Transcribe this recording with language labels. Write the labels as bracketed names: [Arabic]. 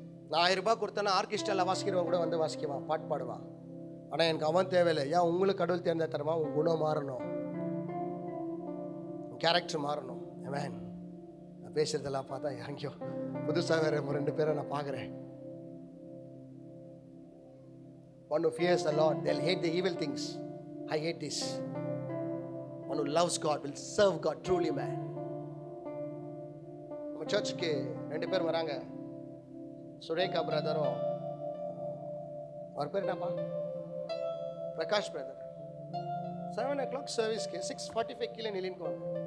[Tamil] நான் 1000 ரூபாய் கொடுத்தேன்னா ஆர்கெஸ்ட்ராவில் வாசிக்கிறவன் கூட வந்து வாசிக்குவான், பாட்டு பாடுவான். ஆனால் எனக்கு அவன் தேவையில்லை. ஏன்? உங்களுக்கு கடவுள் தேர்ந்த தரமா உன் குணம் மாறணும், கேரக்டர் மாறணும். ஆமென். நான் பேசுறதெல்லாம் பார்த்தா எங்கேயோ புதுசாக வேற 2 பேரை நான் பார்க்குறேன். [English] One who fears the Lord, they'll hate the evil things. I hate this. One who loves God will serve God truly, man. [Tamil] நம்ம சர்ச்சுக்கு 2 பேர் வராங்க, சுரேகா பிரதரும், அவர் பேர் என்னப்பா, பிரகாஷ் பிரதர். 7 o'clock சர்வீஸ்க்கு 6:45 கீழே நிலின்க்குவாங்க.